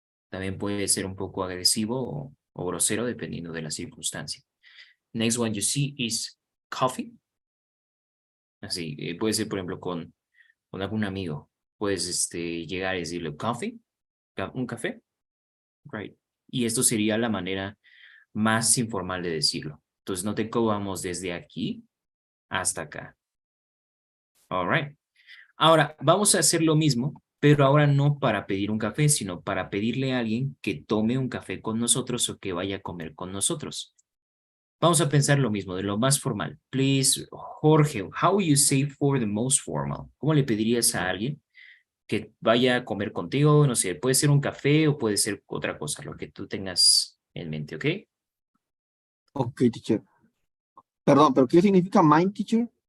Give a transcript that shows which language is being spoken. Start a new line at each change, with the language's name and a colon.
Spanish: También puede ser un poco agresivo o grosero dependiendo de la circunstancia.
English: Next one you see is coffee.
Spanish: Así, puede ser, por ejemplo, con algún amigo. Puedes llegar y decirle coffee, un café. Right. Y esto sería la manera más informal de decirlo. Entonces, no te cobamos desde aquí hasta acá. All right. Ahora, vamos a hacer lo mismo, pero ahora no para pedir un café, sino para pedirle a alguien que tome un café con nosotros o que vaya a comer con nosotros. Vamos a pensar lo mismo, de lo más formal.
English: Please, Jorge, how you say for the most formal?
Spanish: ¿Cómo le pedirías a alguien que vaya a comer contigo? No sé, puede ser un café o puede ser otra cosa, lo que tú tengas en mente, ¿ok?
English: Ok, teacher.
Spanish: Perdón, ¿pero qué significa mind, teacher?